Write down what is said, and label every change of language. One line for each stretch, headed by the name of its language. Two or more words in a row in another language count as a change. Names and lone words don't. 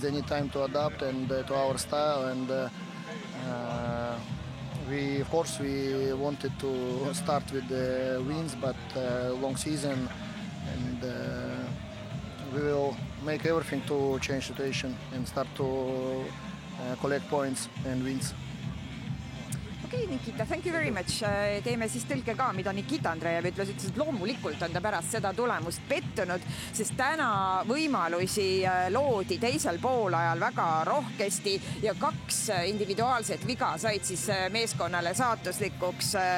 English: They need time to adapt and to our style, and we, of course, we wanted to start with the wins, but long season, and we will make everything to change situation and start to collect points and wins. Okay, okei, Nikita, thank you very much.
Estonian: Teeme siis tõlke ka, mida Nikita Andreev ütles, et loomulikult on ta pärast seda tulemust pettunud, sest täna võimalusi loodi teisel poolajal väga rohkesti ja 2 individuaalset viga said siis meeskonnale saatuslikuks.